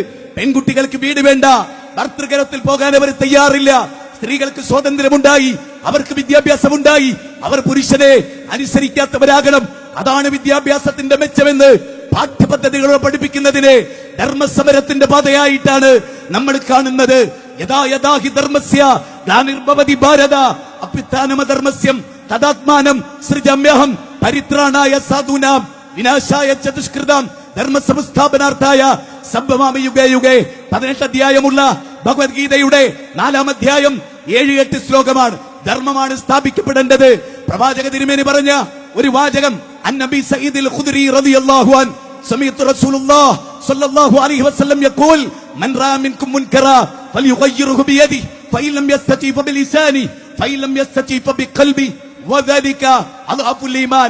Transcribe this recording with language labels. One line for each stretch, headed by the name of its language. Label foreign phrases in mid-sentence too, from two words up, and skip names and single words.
Malayalam: പെൺകുട്ടികൾക്ക് വീട് വേണ്ട, ഭർതൃഗൃഹത്തിൽ പോകാൻ അവർ തയ്യാറില്ല. സ്ത്രീകൾക്ക് സ്വാതന്ത്ര്യമുണ്ടായി, അവർക്ക് വിദ്യാഭ്യാസമുണ്ടായി, അവർ പുരുഷനെ അനുസരിക്കാത്തവരാകണം. അതാണ് വിദ്യാഭ്യാസത്തിന്റെ മെച്ചമെന്ന് പാഠ്യപദ്ധതികളോട് പഠിപ്പിക്കുന്നതിനെ ധർമ്മസമരത്തിന്റെ പാതയായിട്ടാണ് നമ്മൾ കാണുന്നത്.
Sanskrit: യഥാ യഥാ ഹി ധർമ്മസ്യ ഗ്ലാനിർഭവതി ഭാരത അഭ്യുത്ഥാനമധർമ്മസ്യം തദാത്മാനം സൃജമ്യഹം പരിത്രാണായ സാധൂനാം വിനാശായ ച ദുഷ്കൃതാം ധർമ്മസംസ്ഥാപനാർത്ഥായ സംഭവാമി യുഗേ യുഗേ
Malayalam: 18 അധ്യായമുള്ള ഭഗവത്ഗീതയുടെ 4-ാം അധ്യായം 7-8 ശ്ലോകമാണ്. ധർമ്മമാണ് സ്ഥാപിക്കപ്പെടേണ്ടത്. പ്രവാചക തിരുമേനി പറഞ്ഞ ഒരു വാചകം,
Arabic: النبي سعيد الخدري رضي الله عنه سمعت رسول الله صلى الله عليه وسلم يقول من رأى منكم منكرا فليغيره بيده فإن لم يستطع فبلسانه فإن لم يستطع فبقلبه وذلك أضعف الإيمان.